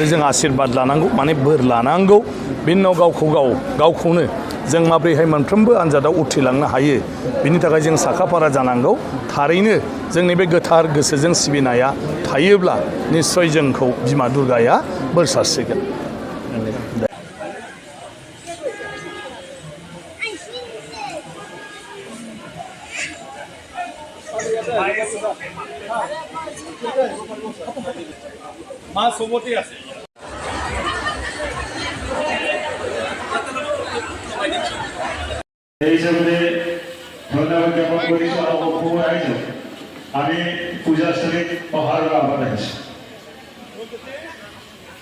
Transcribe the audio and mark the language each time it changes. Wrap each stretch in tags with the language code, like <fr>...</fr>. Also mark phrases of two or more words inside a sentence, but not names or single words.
<brx>जों आशीर्बाद लानांगौ माने बोर लानांगौ बिनि उनाव गावखौनो जों माब्रैहाय मोनफ्रोमबो आनजादाव उथ्रिलांनो हायो बिनि थाखाय जों साखाफारा जानांगौ थारैनो जोंनि बे गोथार गोसोजों सिबिनाया थायोब्ला निस्सय जोंखौ बिमा दुर्गाया बोर सारस्रिगोन</brx> <as>মা সবতে আছে</as> <bn>এই হিসাবে ধন্যবাদ জ্ঞাপন করি আমি পূজাস্থলী অহার আহ্বান</bn>